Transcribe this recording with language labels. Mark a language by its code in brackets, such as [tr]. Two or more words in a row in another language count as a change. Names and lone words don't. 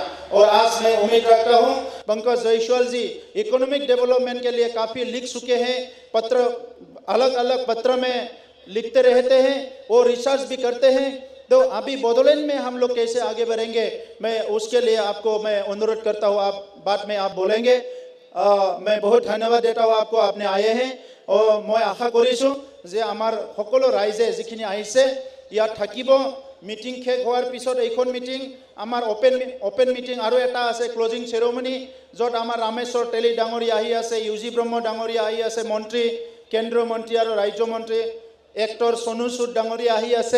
[hi] और आज मैं उम्मीद रखता हूँ पंकज जायसवाल जी [en] economic development [hi] के लिए काफ़ी लिख चुके हैं, पत्र अलग अलग पत्र में लिखते रहते हैं और रिसर्च भी करते हैं। तो अभी बोडोलैंड में हम लोग कैसे आगे बढ़ेंगे, मैं उसके लिए आपको मैं अनुरोध करता हूँ, आप बाद में आप बोलेंगे। मैं बहुत धन्यवाद देता हूँ आपको, आपने आए हैं और मैं आशा [as] কৰিছোঁ যে আমাৰ সকলো ৰাইজে যিখিনি আহিছে ইয়াত থাকিব। মিটিং শেষ হোৱাৰ পিছত এইখন মিটিং আমাৰ [en] open meeting [as] আৰু এটা আছে [en] closing ceremony, [as] য'ত আমাৰ ৰামেশ্বৰ তেলী ডাঙৰীয়া আহি আছে, ইউজি ব্ৰহ্ম ডাঙৰীয়া আহি আছে, মন্ত্ৰী কেন্দ্ৰীয় মন্ত্ৰী আৰু ৰাজ্য মন্ত্ৰী এক্টৰ সোনু সুদ ডাঙৰীয়া আহি আছে।